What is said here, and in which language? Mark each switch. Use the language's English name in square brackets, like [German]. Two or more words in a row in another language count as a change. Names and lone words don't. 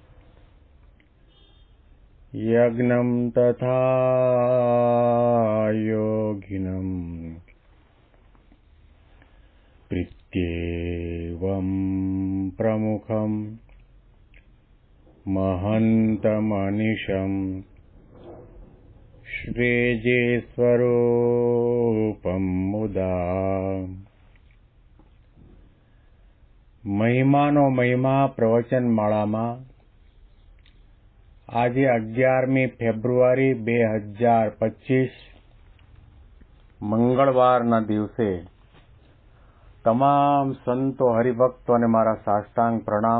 [Sanskrit] यज्ञं तथा योगिनं प्रीत्येवं प्रमुखं महन्तमनिशं श्रीजीस्वरूपं मुदा [Gujarati] મહિમાનો મહિમા પ્રવચન માળામાં આજે 11મી ફેબ્રુઆરી 2025 મંગળવારના દિવસે તમામ સંતો હરિભક્તોને મારા સાષ્ટાંગ પ્રણામ.